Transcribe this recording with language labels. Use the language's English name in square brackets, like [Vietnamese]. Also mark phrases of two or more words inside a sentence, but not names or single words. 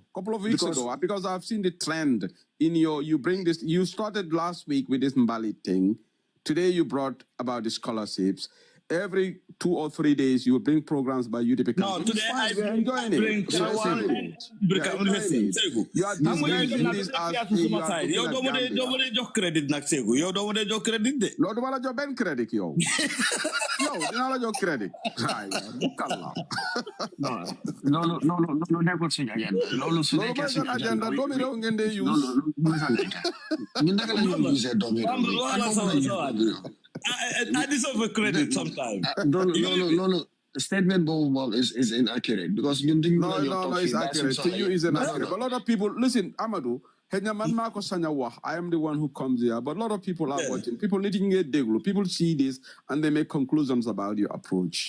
[English] Because I've seen the trend in you bring this, you started last week with this Mbali thing. Today you brought about the scholarships. Every 2 or 3 days you will bring programs by UDP. No, today I bring You are disguising this as [Wolof] yow doo jox credit nag Segu yow doo jox credit de. Loolu duma la jox benn credit yow. Yow dina la jox credit. No, nekkul suñu agenda. Loolu su nekkee suñu agenda doomi réew ngeen dee use. Ñun naka la ñu use doomi réew. [English] I deserve credit sometimes. No. Statement Bob is inaccurate because you think no, it's accurate. To you, is inaccurate. But a lot of people listen, Amadou. I am the one who comes here, but a lot of people are watching. People need to get deglu. People see this and they make conclusions about your approach.